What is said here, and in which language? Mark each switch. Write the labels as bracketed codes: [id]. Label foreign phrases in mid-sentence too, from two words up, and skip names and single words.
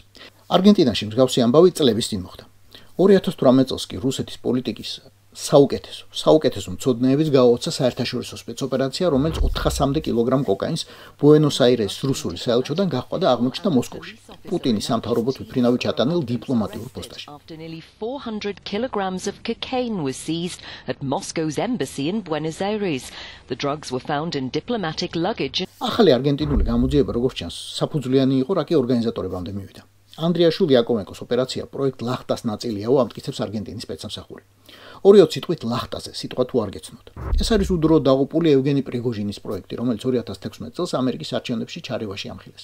[ka] არგენტინაში მსგავსი ამბავი წლების წინ მოხდა. 2018 წელს კი რუსეთის პოლიტიკის საუკეთესო მცოდნეების გააოცა საერთაშორისო სპეცოპერაცია, რომელიც 400-მდე კილოგრამ კოკაინს ბუენოს-აირესის რუსული საელჩოდან გაჰყვა და აღმოჩნდა მოსკოვში, პუტინის სამთავრობო თვითმფრინავი ჩატანილ დიპლომატიურ პოსტაში. [en] After nearly 400 kilograms of cocaine was seized at Moscow's embassy in Buenos Aires. The drugs were found in diplomatic luggage. [ka] ახალი არგენტინული გამოძიება, როგორც ჩანს, საფუძვლიანი იყო, რაკი ორგანიზატორებამდე მივიდა. ანდრიაშვილი იაკოვენკოს ოპერაცია პროექტ ლახტას ნაწილია, ამტკიცებს არგენტინის სპეცსამსახური. 2 სიტყვით ლახტაზე სიტყვა თუ არ გეცნოთ. ეს არის უდრო დაღუპული ევგენი პრიგოჟინის პროექტი, რომელიც 2016 წელს ამერიკის არჩევნებში ჩარევაში ამხილეს.